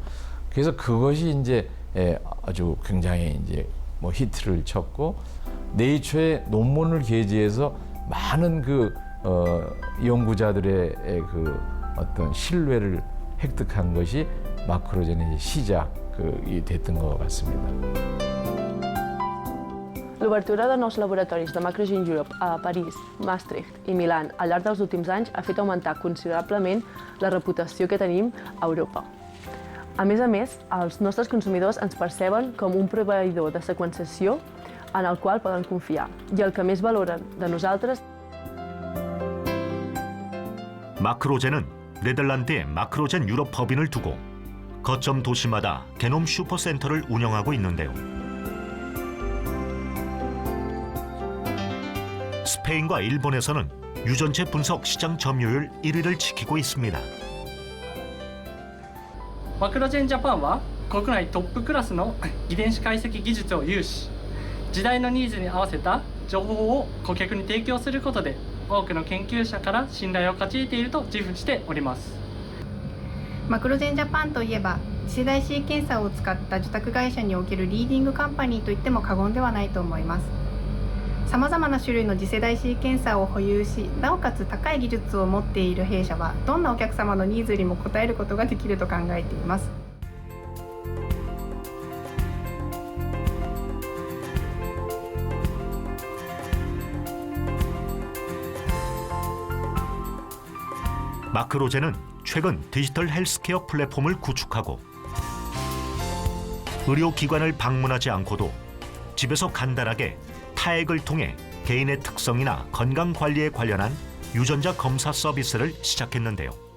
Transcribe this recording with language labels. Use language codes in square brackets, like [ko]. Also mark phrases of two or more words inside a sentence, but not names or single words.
[ko] 그래서 그것이 이제 아주 굉장히 이제 뭐 히트를 쳤고 네이처의 논문을 게재해서 많은 그 연구자들의 그 어떤 신뢰를 획득한 것이 마크로젠의 시작이 됐던 것 같습니다. [ca] L'obertura de nous laboratoris de Macrogen Europe a París, Maastricht i Milà al llarg dels últims anys ha fet augmentar considerablement la reputació que tenim a Europa. A més, els nostres consumidors ens perceben com un proveïdor de seqüenciació en el qual poden confiar i el que més valoren de nosaltres. [ko] 마크로젠은 네덜란드의 마크로젠 유럽 법인을 두고 거점 도시마다 게놈 슈퍼센터를 운영하고 있는데요. 스페인과 일본에서는 유전체 분석 시장 점유율 1위를 지키고 있습니다. [ja] マクロジェンジャパンは国内トップクラスの遺伝子解析技術を有し、時代のニーズに合わせた情報を顧客に提供することで多くの研究者から信頼を勝ち得ていると自負しております。マクロジェンジャパンといえば次世代シーケンサーを使った受託会社におけるリーディングカンパニーといっても過言ではないと思います。さまざまな種類の次世代シーケンサーを保有し、なおかつ高い技術を持っている弊社はどんなお客様のニーズにも応えることができると考えています。 [ko] 마크로젠은 최근 디지털 헬스케어 플랫폼을 구축하고 의료기관을 방문하지 않고도 집에서 간단하게 타액을 통해 개인의 특성이나 건강관리에 관련한 유전자 검사 서비스를 시작했는데요.